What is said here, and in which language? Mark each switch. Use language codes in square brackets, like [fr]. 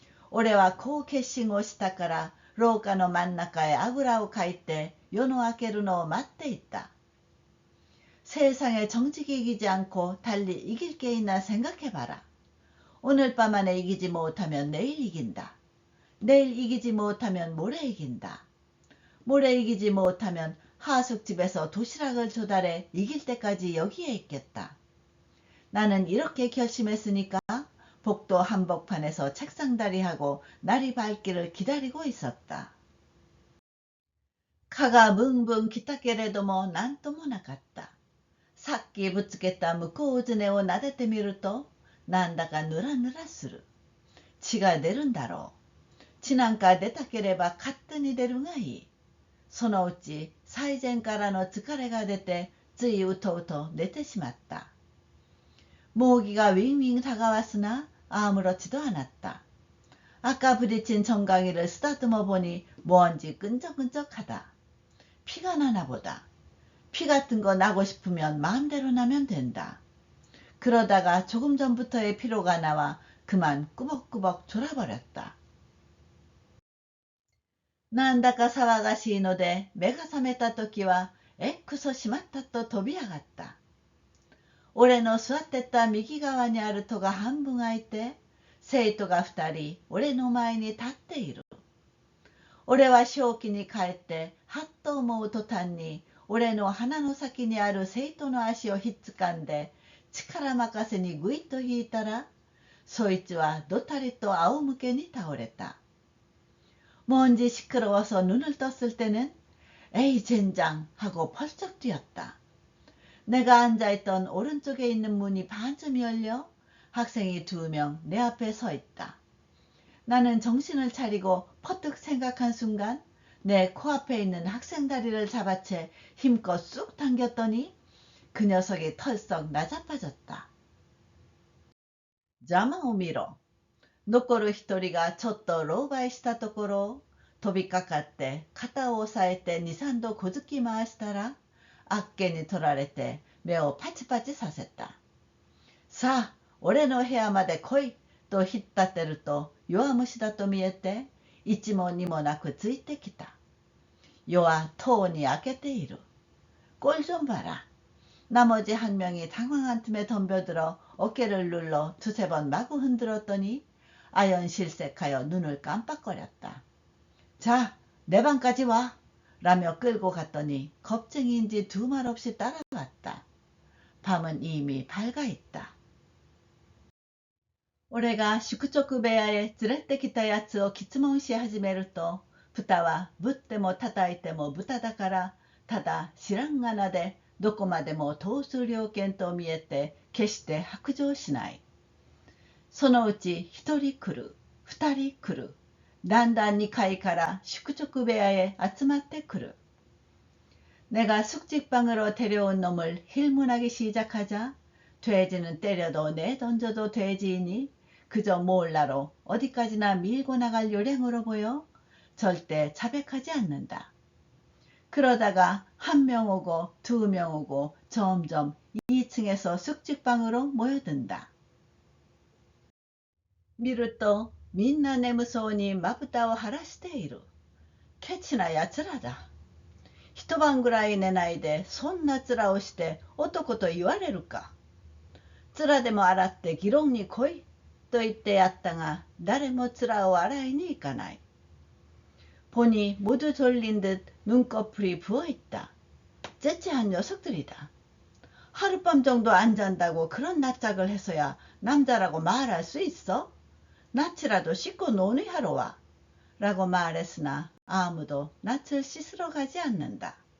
[ja] 俺はこう決心をしたから廊下の真ん中へあぐらをかいて夜の明けるのを待っていた。 [ko] 세상에 정직이 이기지 않고 달리 이길 게 있나 생각해봐라. 오늘 밤 안에 이기지 못하면 내일 이긴다. 내일 이기지 못하면 모레 이긴다. 모레 이기지 못하면 하숙집에서 도시락을 조달해 이길 때까지 여기에 있겠다. 나는 이렇게 결심했으니까 복도 한복판에서 책상다리하고 날이 밝기를 기다리고 있었다. [ja] 가가 뭉붕 기타게래도 뭐 난ともなかった。さっきぶつけた向こうずねを撫でてみると、なんだかぬらぬらする。血が出るんだろう。血なんか出たければ勝手に出るがいい。そのうち最前からの疲れが出て、ついうとうと寝てしまった。 [ko] 모기가 윙윙 다가왔으나 아무렇지도 않았다. 아까 부딪힌 정강이를 쓰다듬어 보니 뭔지 끈적끈적하다. 피가 나나 보다. 피 같은 거 나고 싶으면 마음대로 나면 된다. 그러다가 조금 전부터의 피로가 나와 그만 꾸벅꾸벅 졸아버렸다. [ja] なんだか騒がしいので目が覚めた時はくそしまったと飛び上がった。俺の座ってた右側にある戸が半分開いて、生徒が2人俺の前に立っている。俺は正気に帰ってはっと思う途端に俺の鼻の先にある生徒の足をひっつかんで力任せにぐいっと引いたら、そいつはどたりと仰向けに倒れた。 [ko] 뭔지 시끄러워서 눈을 떴을 때는 에이 젠장 하고 펄쩍 뛰었다. 내가 앉아있던 오른쪽에 있는 문이 반쯤 열려 학생이 2명 내 앞에 서 있다. 나는 정신을 차리고 퍼뜩 생각한 순간 내 코앞에 있는 학생 다리를 잡아채 힘껏 쑥 당겼더니 그 녀석이 털썩 나자빠졌다. [ja] 邪魔を見ろ。残る一人がちょっと狼狽したところを飛びかかって肩を押さえて 2,3 度小突き回したら、あっけに取られて目をパチパチさせた。さあ、俺の部屋まで来いと引っ立てると弱虫だと見えて一も二もなくついてきた。夜はとうに明けている。 [ko] 꼴 좀 봐라. 나머지 한 명이 당황한 틈에 덤벼들어 어깨를 눌러 2~3번 마구 흔들었더니 아연실색하여 눈을 깜빡거렸다. 자, 내 방까지 와! 라며 끌고 갔더니 겁쟁이인지 두 말 없이 따라갔다. 밤은 이미 밝아 있다. [ja] 俺が宿直部屋へ連れてきたやつを詰問し始めると、豚はぶっても叩いても豚だから、ただ知らんがなでどこまでも通す了見と見えて決して白状しない。そのうち1人来る、2人来る、だんだん2階から宿直部屋へ集まってくる。 [ko] 내가 숙직방으로 데려온 놈을 힐문하기 시작하자 돼지는 때려도 내던져도 돼지이니 그저 몰라로 어디까지나 밀고 나갈 요량으로 보여 절대 자백하지 않는다. 그러다가 1명 오고 2명 오고 점점 2층에서 숙직방으로 모여든다. [ja] 見るとみんな眠そうにまぶたを晴らしている。ケチなやつらだ。一晩ぐらい寝ないでそんな面をして男と言われるか。面でも洗って議論に来いと言ってやったが誰も面を洗いに行かない。 [ko] 보니 모두 졸린 듯 눈꺼풀이 부어있다. 째째한 녀석들이다. 하룻밤 정도 안 잔다고 그런 낯짝을 해서야 남자라고 말할 수 있어? 낯이라도 씻고 논의하러 와. 라고 말했으나 아무도 낯을 씻으러 가지 않는다.